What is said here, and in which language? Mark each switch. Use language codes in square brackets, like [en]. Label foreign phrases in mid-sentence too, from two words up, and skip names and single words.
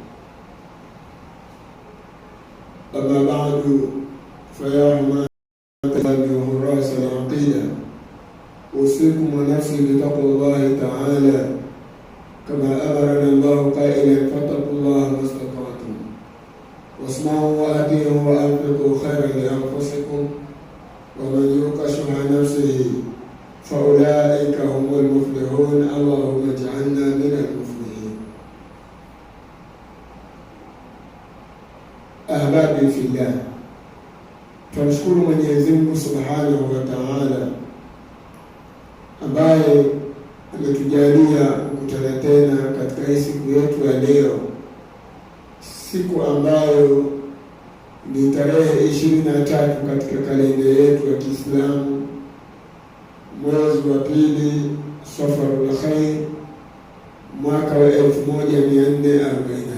[ar] أما بعد، فيا حماة وحراس العقيدة، أوصيكم ونفسي بتقوى الله تعالى كما أمرنا الله قائلا: فاتقوا الله ما استطعتم واسمعوا وأطيعوا وأنفقوا خيرا لأنفسكم ومن يوق شح نفسه فأولئك هم المفلحون. اللهم اجعلنا من المفلحين. أحبابي في الله, [sw] tunamshukuru Mwenyezi Mungu [ar] سبحانه وتعالى [sw] ambaye ametujalia kukutana tena katika hii siku yetu ya leo, siku ambayo ni tarehe 23 katika kalenda yetu ya Kiislamu, mwezi wa pili Safarul Khair, mwaka wa 1448.